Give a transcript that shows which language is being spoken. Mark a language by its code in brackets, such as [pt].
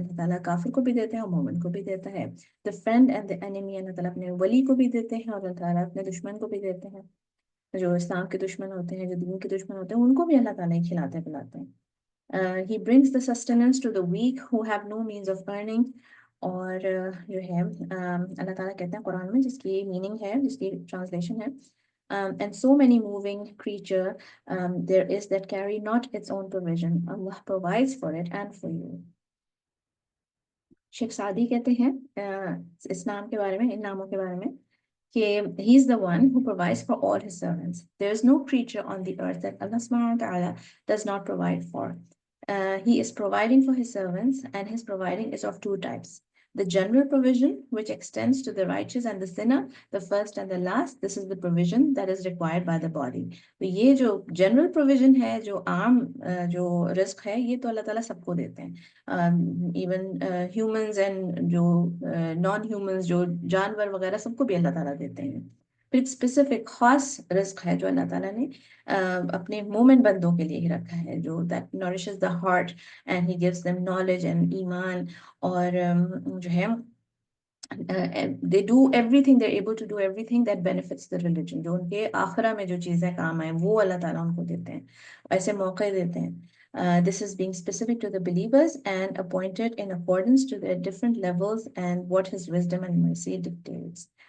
[ur] اللہ تعالیٰ کافر کو بھی دیتے ہیں اور مومن کو بھی دیتا ہے. [en] the friend and the enemy، [ur] اللہ تعالیٰ اپنے ولی کو بھی دیتے ہیں اور اللہ تعالیٰ اپنے دشمن کو بھی دیتے ہیں. جو اسلام کے دشمن ہوتے ہیں، جو دین کے دشمن ہوتے ہیں، ان کو بھی اللہ تعالیٰ ہی کھلاتے پلاتے ہیں. [en] He brings the sustenance to the weak who have no means of earning. [ur] اور جو ہے اللہ تعالیٰ کہتے ہیں قرآن میں، جس کی میننگ ہے، جس کی ٹرانسلیشن ہے [en] and so many moving creature there is that carry not its own provision. Allah provides for it and for you. [ur] Sheikh Saadi کہتے ہیں اس نام کے بارے میں، ان ناموں کے بارے میں، کہ [en] he is the one who provides for all his servants. There is no creature on the earth that Allah subhanahu wa ta'ala does not provide for. He is providing for his servants, and his providing is of two types. The general provision, which extends to the righteous and the sinner, the first and the last. This is the provision that is required by the body. [ur] تو یہ جو general provision ہے، جو عام جو رزق ہے، یہ تو اللہ تعالیٰ سب کو دیتے ہیں. [en] even humans and [ur] جو نان ہیومنز، جو جانور وغیرہ، سب کو بھی اللہ تعالیٰ دیتے ہیں. پھر ایک اسپیسیفک خاص رزق ہے جو اللہ تعالیٰ نے اپنے مومن بندوں کے لیے ہی رکھا ہے، جو [en] that nourishes the heart and he gives them knowledge and [ur] ایمان. [en] اور جو ہے they do everything, they're able to do everything that benefits the religion. [ur] جو ان کے آخرہ میں جو چیزیں کام آئیں وہ اللہ تعالیٰ ان کو دیتے ہیں، ایسے موقع دیتے ہیں. [en] This is being specific to the believers and appointed in accordance to their different levels and what his wisdom and mercy dictates.